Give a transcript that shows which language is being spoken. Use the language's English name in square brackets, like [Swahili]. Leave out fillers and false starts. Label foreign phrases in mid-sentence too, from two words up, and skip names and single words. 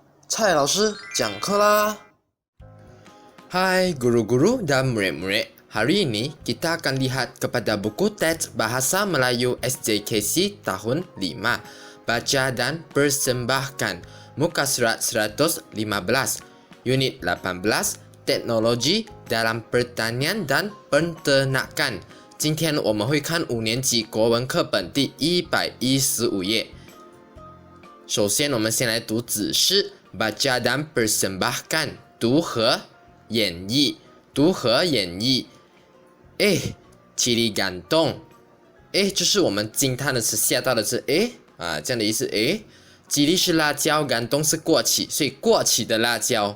[Chinese] 蔡老师讲课啦 [Malay] Hai guru-guru dan murid-murid, hari ini kita akan lihat kepada buku teks Bahasa Melayu SJKC tahun 5, Baca dan Persembahkan, muka surat 115, unit 18, Teknologi dalam Pertanian dan Peternakan. [Chinese] 今天我们会看5年级国文课本第115页。首先，我们先来读指示 Baca dan Persembahkan，读和演绎，读和演绎。 [Malay] cili gantung， [Chinese] 就是我们惊叹的词，吓到的词，这样的意思。cili 是辣椒，gantung 是过期，所以过期的辣椒。